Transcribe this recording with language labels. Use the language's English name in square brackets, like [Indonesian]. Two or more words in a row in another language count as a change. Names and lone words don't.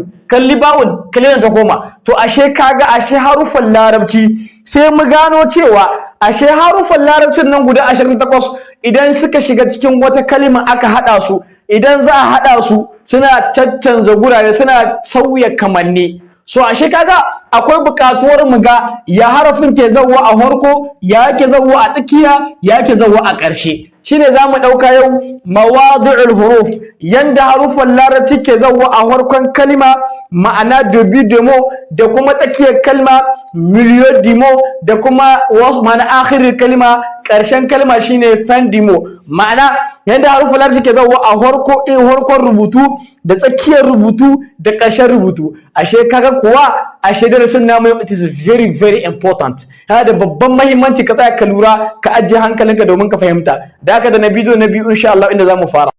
[Hausa] Kalli ba'un, kalli yadda ta koma. To ashe kaga ashe harufan larabci, sai mu gano cewa ashe harufan larabcin nan guda 28 idan suka shiga cikin wata kalima aka haɗa su, idan za a haɗa su suna caccanza gurare, suna sauya kamanni. So ashe kaga akwai buƙatuwar mu ga ya harafin ke zawwa a farko, ya ke zawwa a tsakiya, ya ke zawwa a ƙarshe. Shine zamu ɗauka yau [Arabic] مواضع الحروف, [Hausa] yanda harufan larabci ke zawwa a farkon kalma, ma'ana [French] début de mot, [Hausa] da kuma tsakiyar kalma [French] milieu de mot, [Hausa] da kuma wasu ma'ana akhirin kalma, ƙarshen kalma shine [French] fin de mot. [Hausa] Ma'ana yanda harufan larabci ke zawwa a farkon rubutu, da tsakiyar rubutu, da ƙarshen rubutu. Ashe kaga kuwa ashe darasin namu yau [English] it is very very important. [Hausa] Yana da babban muhimmanci ka tsaya ka lura, ka ajiye hankalinka domin ka fahimta. Da haka da na bidiyo na biyu [Arabic] إن شاء الله [Hausa] inda zamu fara.